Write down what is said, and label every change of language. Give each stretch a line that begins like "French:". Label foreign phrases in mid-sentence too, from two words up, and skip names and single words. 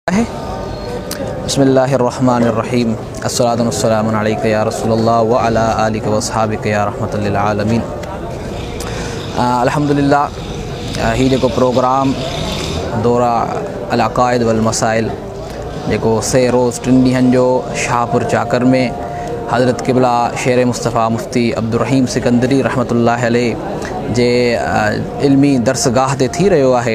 Arabic: بسم الله الرحمن الرحيم الصلاة والسلام عليك يا رسول الله وعلى آلك وأصحابك يا رحمة للعالمين.
Sindhi: अल्हम्दुलिल्लाह ही जो प्रोग्राम दौरा अल अक़ाइद वल मसाइल जो से रोज़ 3 ॾींहनि जो शाहपुर चाकर में हज़रत क़िबला शेर मुस्तफ़ा मुफ्ती अब्दुर्रहीम सिकंदरी
Arabic: رحمة الله عليه
Sindhi: जे इल्मी दर्सगाह ते थी रहियो आहे।